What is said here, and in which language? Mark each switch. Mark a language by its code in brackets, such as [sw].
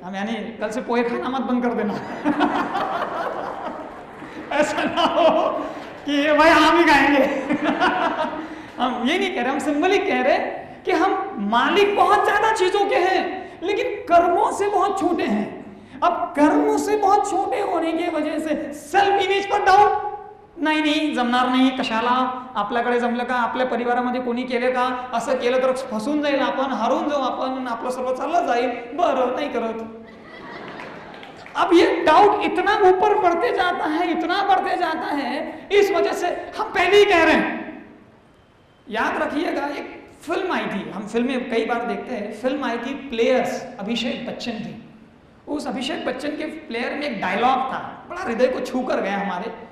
[hi] हम यानी कल से पोहे खाना मत बंद कर देना ऐसा ना हो कि भाई हम ही खाएंगे हम ये नहीं कह रहे, हम सिंबलिक कह रहे कि हम मालिक बहुत ज्यादा चीजों के हैं, लेकिन कर्मों से बहुत छोटे हैं। अब कर्मों से बहुत छोटे होने की वजह से सेल्फ इमेज पर डाउट, [mr] नाही जमणार नाही, कशाला, आपल्याकडे जमलं का, आपल्या परिवारामध्ये कोणी केले का, असं केलं तर फसून जाईल आपण, हरून जाऊ आपण, आपलं सर्व चाललं जाईल, बरं नाही करत। [hi] अब ये डाउट इतना ऊपर बढ़ते जाता है, इतना बढ़ते जाता है, इस वजह से हम पहले ही कह रहे हैं। याद रखिएगा, एक फिल्म आई थी, हम फिल्में कई बार देखते हैं, फिल्म आई थी प्लेयर्स, अभिषेक बच्चन थी। उस अभिषेक बच्चन के प्लेयर में एक डायलॉग था, बड़ा हृदय को छू कर गया हमारे।